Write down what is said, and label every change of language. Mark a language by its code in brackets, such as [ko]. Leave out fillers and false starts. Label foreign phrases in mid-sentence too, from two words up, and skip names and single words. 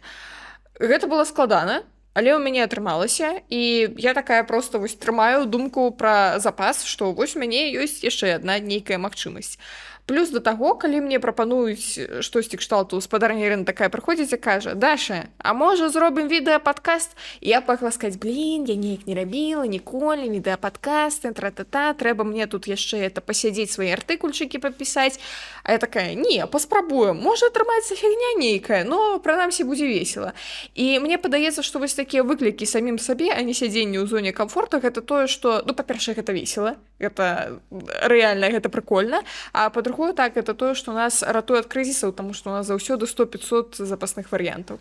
[be] Гэта было складана, але ў мяне атрымалася, і я такая проста вось трымаю думку пра запас, што вось у мяне ёсць яшчэ адна нейкая магчымасць. Плюс да таго, калі мне прапануюць штосьці кшталту, спадарня Ірына такая прыходзіць і кажа: «Даша, а можа зробім відэа-падкаст?» І я пагла сказаць: «Блін, я неяк не рабіла ніколі відэа-падкасты, тра-та-та, трэба мне тут яшчэ это пасядзець, свае артыкульчыкі падпісаць». А я такая: «Не, паспрабуем, можа атрымаецца фігня нейкая, но прынамсі будзе весела». І мне падаецца, што вось такія выклікі самім сабе, а не сядзенне ў зоне камфорту, гэта тое, што, ну, па-першае, гэта весела, гэта рэальна, гэта прыкольна, а па-другое, так, это тое, што нас ратуе ад крызісаў, таму што у нас заўсёды 100-500 запасных варыянтаў.